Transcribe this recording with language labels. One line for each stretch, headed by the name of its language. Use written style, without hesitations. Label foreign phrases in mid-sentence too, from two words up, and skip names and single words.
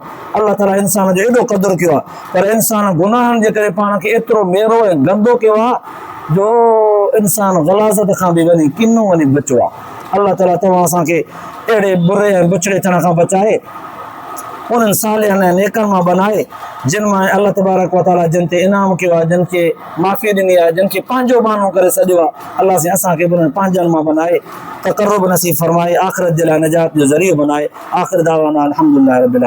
Sindhi: अल्लाह ताला इंसान जो एॾो क़दुरु कयो आहे, पर इंसान गुनाहनि जे करे पाण खे एतिरो मेरो ऐं गंदो कयो आहे जो इंसान ग़लाज़त खां बि वञी किनो वञी बचियो आहे। अल्लाह ताला तव्हां असांखे अहिड़े बुरे ऐं बुछड़े थियण खां बचाए, उन्हनि सालिहनि ऐं नेकनि मां बनाए जिन मां
Arabic: الله تبارك وتعالى
Sindhi: जिन ते इनाम कयो आहे, जिन खे माफ़ी ॾिनी आहे, जिन खे पंहिंजो माण्हू करे सॼो आहे, अल्लाह से असांखे बि उन्हनि पंहिंजनि मां बनाए तक़र्रुब नसीब फरमाए, आख़िरत जे लाइ निजात जो ज़रियो बनाए।
Arabic: آخر دعوانا الحمد لله رب العالمين.